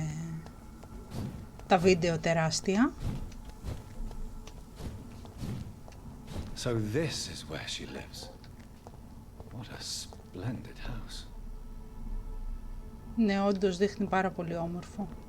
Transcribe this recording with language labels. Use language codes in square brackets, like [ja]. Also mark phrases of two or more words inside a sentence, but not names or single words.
[el] τα βίντεο τεράστια. [en] So this is where she lives. What a splendid house. [el] Ναι, όντως δείχνει πάρα πολύ όμορφο.